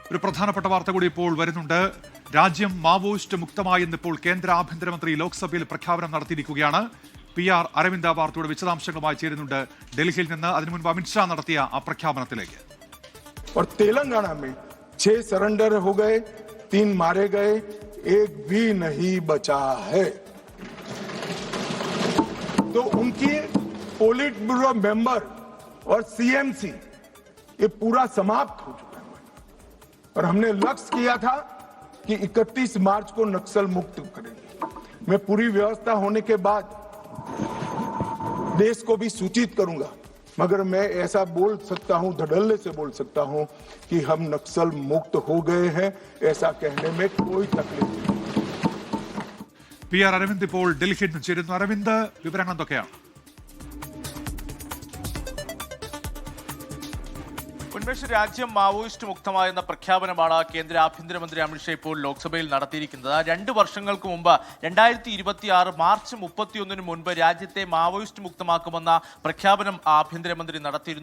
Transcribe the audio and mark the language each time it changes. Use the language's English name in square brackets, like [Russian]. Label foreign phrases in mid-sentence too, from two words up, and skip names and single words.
[Malayalam] ഒരു പ്രധാനപ്പെട്ട വാർത്ത കൂടി ഇപ്പോൾ വരുന്നുണ്ട്. രാജ്യം മാവോയിസ്റ്റ് മുക്തമായെന്ന് ഇപ്പോൾ കേന്ദ്ര ആഭ്യന്തരമന്ത്രി ലോക്സഭയിൽ പ്രഖ്യാപനം നടത്തിയിരിക്കുകയാണ്. PR അരവിന്ദ വാർത്തയുടെ വിശദാംശങ്ങളുമായി ചേരുന്നുണ്ട് ഡൽഹിയിൽ നിന്ന്. അതിനു മുൻപ് അമിത്ഷാ നടത്തിയ ആ പ്രഖ്യാപനത്തിലേക്ക്. [Hindi] तेलंगाना में 6 सरेंडर हो गए, 3 मारे गए, एक भी नहीं बचा है. तो उनकी [English] Polit Bureau member [Hindi] और CMC ये पूरा समाप्त हो चुका है. और हमने लक्ष्य किया था कि 31 मार्च को नक्सल मुक्त करेंगे. मैं पूरी व्यवस्था होने के बाद देश को भी सूचित करूंगा, मगर मैं ऐसा बोल सकता हूं, धड़ल्ले से बोल सकता हूं कि हम नक्सल मुक्त हो गए हैं. ऐसा कहने में कोई तकलीफ नहीं. [Malayalam] PR അരവിന്ദ് ഇപ്പോൾ ഡൽഹിയിൽ നിന്ന് ചേരുന്നു. അരവിന്ദ്, വിവരങ്ങൾ എന്തൊക്കെയാണ്? ഉന്മേഷ്, രാജ്യം മാവോയിസ്റ്റ് മുക്തമായെന്ന പ്രഖ്യാപനമാണ് കേന്ദ്ര ആഭ്യന്തരമന്ത്രി അമിത്ഷാ ഇപ്പോൾ ലോക്സഭയിൽ നടത്തിയിരിക്കുന്നത്. 2 വർഷങ്ങൾക്ക് മുമ്പ് 2026 മാർച്ച് 31 മുൻപ് രാജ്യത്തെ മാവോയിസ്റ്റ് മുക്തമാക്കുമെന്ന പ്രഖ്യാപനം ആഭ്യന്തരമന്ത്രി നടത്തിയിരുന്നു.